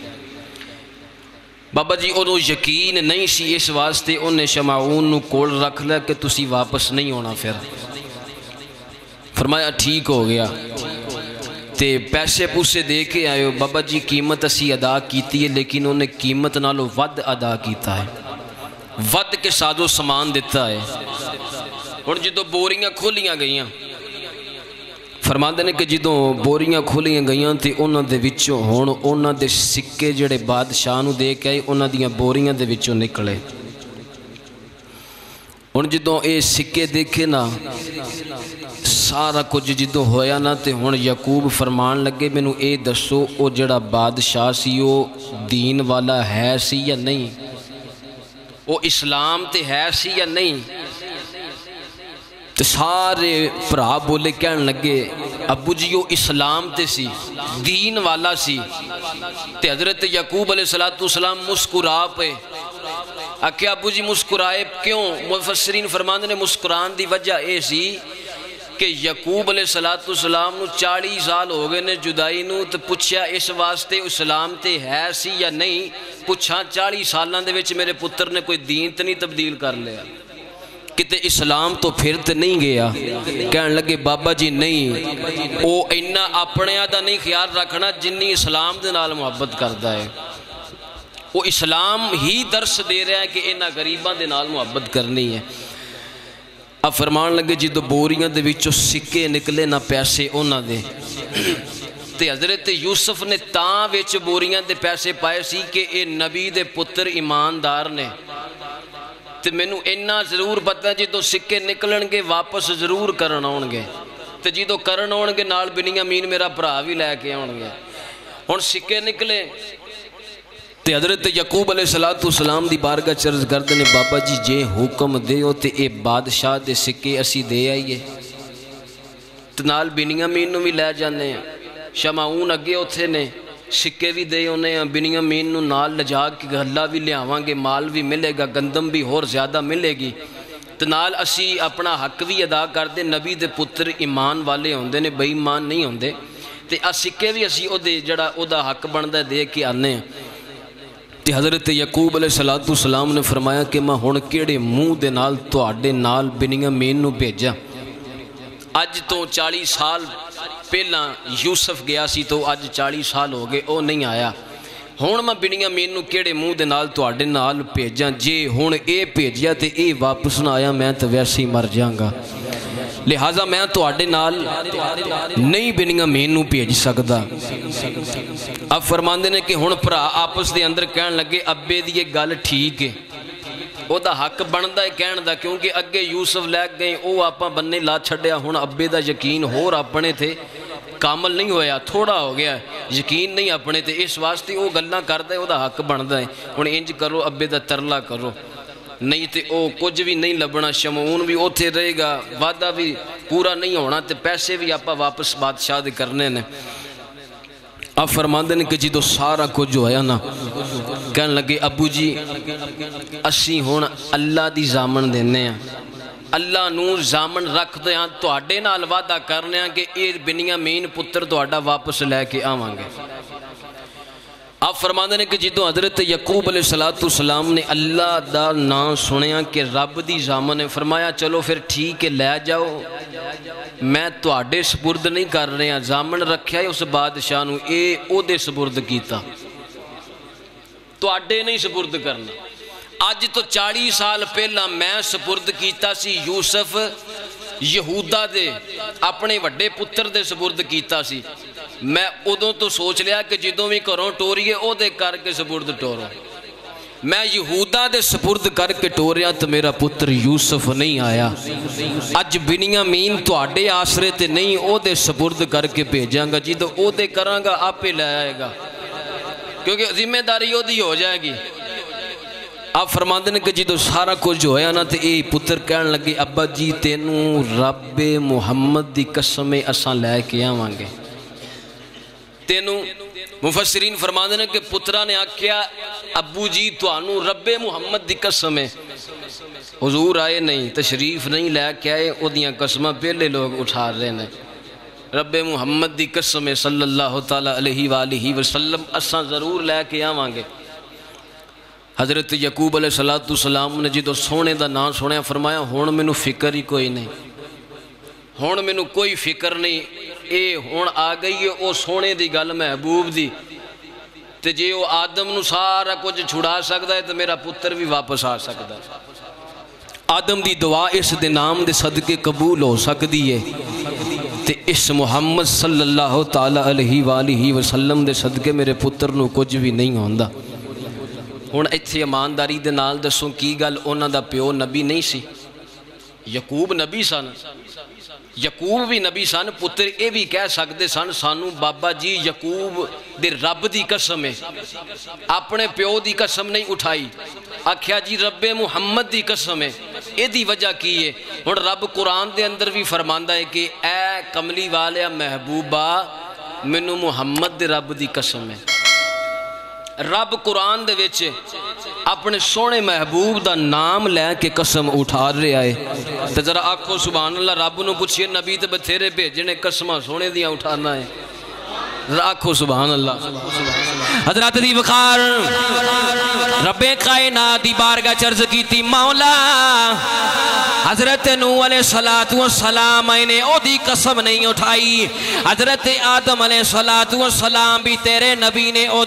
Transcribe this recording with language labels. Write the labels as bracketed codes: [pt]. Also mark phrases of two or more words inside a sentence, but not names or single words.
[pa] بابا جی انہوں یقین نہیں سی، اس واسطے انہیں شمعون نو کول رکھ لیا کہ تسی واپس نہیں ہونا۔ پھر فرمایا ٹھیک ہو گیا تے پیسے پوسے دے کے آئے ہو۔ بابا جی قیمت اسی ادا کیتی ہے لیکن انہیں قیمت نالو ود ادا کیتا ہے، ود کے ساز و سامان دیتا ہے۔ اور جدو بوریاں کھولیاں گئیاں فرماندے نے کہ جدو بوریاں کھولیاں گئیاں تے انہاں دے وچوں ہون انہاں دے سکے جڑے بادشاہ نو دے کے آئے انہاں دیاں بوریاں دے وچوں نکلے۔ ہن جدو اے سکے دیکھے نا سارا کچھ جدو ہویا نا تے ہن یعقوب فرمان لگے مینوں اے دسو او جڑا بادشاہ سی او دین والا ہے سی یا نہیں، او اسلام تے ہے سی یا نہیں؟ تے سارے بھرا بولے کہن لگے ابو جی وہ اسلام تے سی، دین والا سی۔ تے حضرت یعقوب [ar] علیہ السلام [pa] مسکرا پے، آکے ابو جی مسکرائے کیوں؟ مفسرین فرماندے نے مسکران دی وجہ اے سی کہ یعقوب [ar] علیہ السلام [pa] نو 40 سال ہو گئے نے جدائی نو، تو پوچھیا اس واسطے اسلام تے ہے سی یا نہیں؟ پوچھا 40 سالان دے وچ میرے پتر نے کوئی دین تے نہیں تبدیل کر لیا، کتے اسلام تو پھر تے نہیں گیا؟ کہن لگے بابا جی نہیں، او اینا اپنے آدھا نہیں خیال رکھنا جنی اسلام دے نال محبت کردہ ہے، وہ اسلام ہی درس دے رہا ہے کہ اینا غریباں دے نال محبت کرنی ہے۔ اب فرمان لگے جدو بوریاں دے وچوں سکے نکلے نہ پیسے انہاں دے، تے حضرت یوسف نے تاں وچ بوریاں دے پیسے پائے سی کہ اے نبی دے پتر ایماندار نے، تے مینوں اینا ضرور پتہ ہے جدو سکے نکلن گے واپس ضرور کرن آن گے، تے جدو کرن آن گے نال بنیامین میرا بھرا بھی لے کے آن گے۔ ہن سکے نکلے تے حضرت یعقوب [ar] علیہ السلام [pa] دی بارگاہ چرز کردے نے بابا جی جے حکم دیو تے اے بادشاہ دے سکے اسی دے آئیے، تے نال بنیامین نو بھی لے جانے ہیں، شمعون اگے اتھے نے سکے بھی دے ہونے ہیں، بنیامین نو نال لجا کے غلہ بھی لے آوان گے، مال بھی ملے گا، گندم بھی اور زیادہ ملے گی، تے نال اسی اپنا حق بھی ادا کر دے، نبی دے پتر ایمان والے ہوندے نے، بے ایمان نہیں ہوندے، تے سکے بھی اسی او دے جڑا او دا حق بندہ دے کے آنے ہیں۔ تے حضرت یعقوب [ar] علیہ السلام [pa] نے فرمایا کہ میں ہن کیڑے منہ دے نال تواڈے نال بنیامین نو بھیجا؟ اج تو 40 سال پہلا یوسف گیا سی تو اج 40 سال ہو گئے وہ نہیں آیا. ہوں میں بنیامین نوں کیڑے منہ دے نال تواڈے نال بھیجاں؟ جے ہن اے بھیجیا تے اے واپس نہ آیا میں تے ویسے ہی مر جاگا. لہٰذا میں تواڈے نال نہیں بنیامین نوں بھیج سکدا. اب فرماندے نے کہ ہن بھرا آپس دے اندر کہن لگے ابے دی یہ گل ٹھیک ہے، او دا حق بندا ہے کہن دا، کیونکہ اگے یوسف لے گئے او آپاں بننے لا چھڈیا. ہن ابے دا یقین ہور اپنے تھے کامل نہیں ہویا، تھوڑا ہو گیا، یقین نہیں اپنے تے، اس واسطے وہ گلاں کردا ہے، او دا حق بندا ہے. ہن انج کرو ابے دا ترلا کرو، نہیں تے او کچھ بھی نہیں لبنا، شمعون بھی اوتھے رہے گا، وعدہ بھی پورا نہیں ہونا تے پیسے بھی آپا واپس بادشاہ دے کرنے نے. اب فرماندے نے کہ جدو سارا کچھ جو ہے نا کہن لگے ابو جی اسی ہون اللہ دی زامن دینے ہیں، اللہ نو زامن رکھ دے ہیں، تواڈے نال وعدہ کرنے ہیں کہ اے بنیامین پتر تواڈا واپس لے کے آواں گے. آپ فرماندے نے کہ جدو حضرت یعقوب [ar] علیہ السلام [pa] نے اللہ دا نام سنیا کہ رب دی زامن ہے، فرمایا چلو پھر ٹھیک ہے لے جاؤ، میں تواڈے سپرد نہیں کر رہے ہیں، زامن رکھیا ہے اس بادشاہ نو، اے او دے سپرد کیتا، تواڈے نہیں سپرد کرنا. اج تو 40 سال پہلا میں سپرد کیتا سی یوسف یہودا دے اپنے وڈے پتر دے سپرد کیتا سی. میں ادوں تو سوچ لیا کہ جدوں بھی کروں ٹوریے او دے کر کے سپرد ٹورو. میں یہودا دے سپرد کر کے ٹوریا تو میرا پتر یوسف نہیں آیا. اج بنیامین تواڈے آسرے تے نہیں او دے سپرد کر کے بھیجاں گا، جدوں او دے کراں گا آپ ہی لے آئے گا، کیونکہ ذمہ داری او دی ہو جائے گی. آپ فرماندے نے کہ جدو سارا کچھ جو ہے نا تے اے پتر کہن لگے ابا جی تینوں رب محمد دی قسم اساں لے کے آواں گے. تینوں مفسرین فرماندے نے کہ پترا نے آکھیا ابو جی توانوں رب محمد دی قسم ہے. حضور آئے نہیں، تشریف نہیں لے کے آئے، او دیاں قسمہ پہلے لوگ اٹھا رہے ہیں. رب محمد دی قسم ہے [ar] صلی اللہ تعالیٰ علیہ وآلہ وسلم [pa] اساں ضرور لے کے آواں گے. حضرت یعقوب [ar] علیہ السلام [pa] نے جدو سونے دا نام سنیا فرمایا ہون مینوں فکر ہی کوئی نہیں، ہون مینوں کوئی فکر نہیں، اے ہون آ گئی ہے او سونے دی گل محبوب دی، تے جے او آدم نو سارا کچھ چھڑا سکتا ہے تو میرا پتر بھی واپس آ سکتا ہے. آدم دی دعا اس دے نام دے صدقے قبول ہو سکتی ہے تے اس محمد [ar] صلی اللہ تعالیٰ علیہ وآلہ وسلم [pa] دے صدقے میرے پتر نو کچھ بھی نہیں ہوندا. ہن ایتھے ایمانداری دے نال دسوں کی گل انہاں دا پیو نبی نہیں سی؟ یعقوب نبی سن، یعقوب بھی نبی سن، پتر اے بھی کہہ سکتے سن سانو بابا جی یعقوب دے رب دی قسم ہے، اپنے پیو دی قسم نہیں اٹھائی، آکھیا جی رب محمد دی قسم ہے. اے دی وجہ کی ہے؟ ہن رب قرآن دے اندر بھی فرماندا ہے کہ اے کملی والیا محبوبہ مینوں محمد دے رب دی قسم ہے. رب قرآن دے وچ اپنے سونے محبوب دا نام لے کے قسم اٹھا رہے آئے. تے ذرا آکھو [ar] سبحان اللہ، [pa] رب نو پوچھئے نبی تے بتھیرے بھیجنے قسمہ سونے دیاں اٹھانا ہے. [ar] آکھو سبحان اللہ. [pa] حضرات دی بخار رب کائنات دی بارگاہ چرز کیتی مولا حضرت نوح [ar] علیہ السلام [pa] نے او دی قسم نہیں اٹھائی، حضرت آدم [ar] علیہ السلام [pa] بھی تیرے نبی نے او